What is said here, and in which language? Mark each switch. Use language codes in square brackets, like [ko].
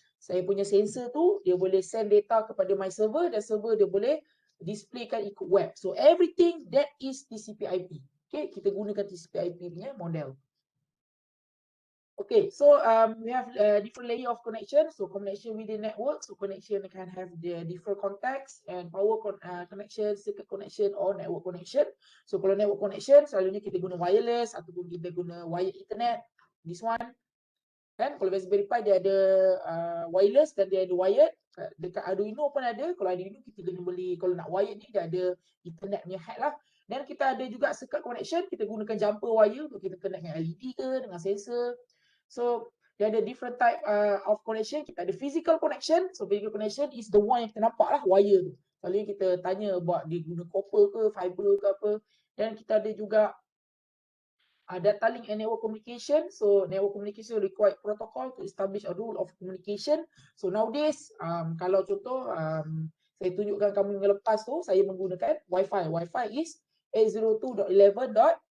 [ms] saya punya sensor tu dia boleh send data kepada [en] my server [ms] dan server dia boleh displaykan ikut web. [en] So everything that is TCP/IP. Okay, [ms] kita gunakan TCP/IP punya model. [en] Okay, so we have different layer of connection. So connection within network. So connection can have the different context and power connection, circuit connection or network connection. [ms] So kalau network connection, selalunya kita guna wireless ataupun kita guna wire internet. [en] This one. [ms] Kan kalau Raspberry Pi dia ada wireless dan dia ada wired. Dekat Arduino pun ada. Kalau Arduino kita kena beli, kalau nak wired ni dia ada internet punya head lah. Dan kita ada juga circuit connection. Kita gunakan jumper wire untuk kita connect dengan LED ke, dengan sensor. So dia ada [en] different type of connection. [ms] Kita ada physical connection. [en] So physical connection is the one [ms] yang kita nampak lah, wire tu. Selalunya kita tanya buat dia guna copper ke, fiber ke apa. Dan kita ada juga data link and network communication. [en] So network communication require protocol to establish a rule of communication. [ms] So nowadays, kalau contoh saya tunjukkan kamu yang lepas tu, saya menggunakan Wi-Fi. [en] Wi-Fi is 802.11.